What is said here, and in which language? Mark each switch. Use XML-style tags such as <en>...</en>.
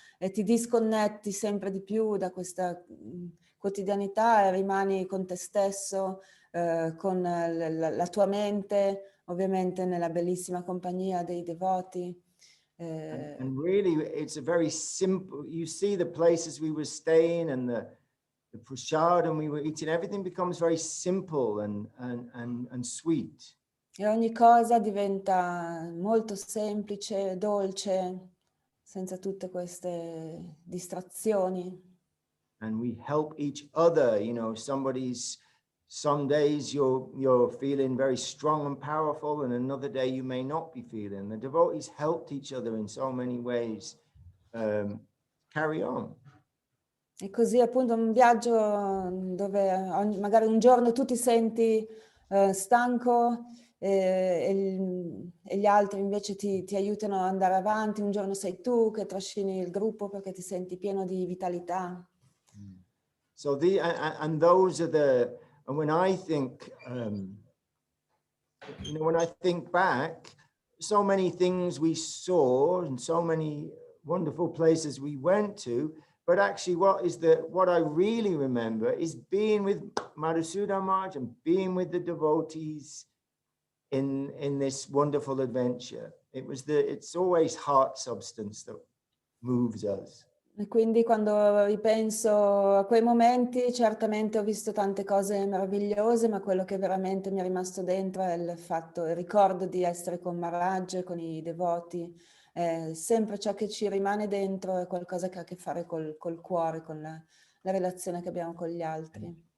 <it>ti disconnetti sempre di più da questa quotidianità e rimani con te stesso, con la tua mente, ovviamente nella bellissima compagnia dei devoti.</it> <en>And really, it's a very simple, you see the places we were staying and the prasad and we were eating, everything becomes very simple and sweet.</en> <it>E ogni cosa diventa molto semplice, dolce, senza tutte queste distrazioni.</it> <en>And we help each other, you know, some days you're feeling very strong and powerful, and another day you may not be feeling. The devotees helped each other in so many ways carry on.</en> <it>E così appunto un viaggio dove magari un giorno tu ti senti stanco e gli altri invece ti aiutano ad andare avanti, un giorno sei tu che trascini il gruppo perché ti senti pieno di vitalità.</it> <en>So and those are the, and when I think, you know, when I think back, so many things we saw and so many wonderful places we went to, but actually what I really remember is being with Madhusudan Maharaj and being with the devotees in this wonderful adventure. It's always heart substance that moves us.</en> <it>E quindi quando ripenso a quei momenti, certamente ho visto tante cose meravigliose, ma quello che veramente mi è rimasto dentro è il ricordo di essere con Maharaj, con i devoti. Sempre ciò che ci rimane dentro è qualcosa che ha a che fare col cuore, con la relazione che abbiamo con gli altri.</it>